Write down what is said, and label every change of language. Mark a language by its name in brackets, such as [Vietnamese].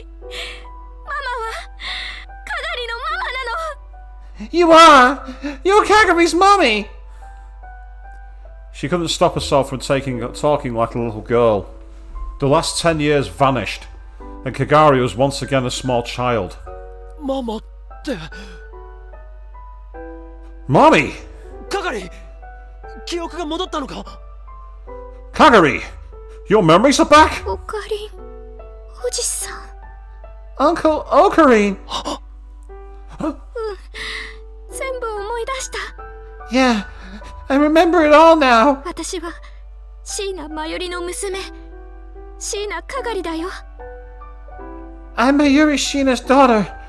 [Japanese] ママはかがりのママなの。 [English] You are! You're Kagari's mommy! She couldn't stop herself from talking like a little girl. The last 10 years vanished, and Kagari was once again a small child. [Japanese] ママって。 [English] Mommy! [Japanese] かがり、記憶が戻ったのか？ [English] Kagari! Your memories are back? [Japanese] おかりん、おじさん。 [English] Uncle Ocarine! [Japanese] 全部思い出した。 [English] Yeah, I remember it all now. [Japanese] 私は椎名まゆりの娘、椎名かがりだよ。 [English] I'm Mayuri Shina's daughter.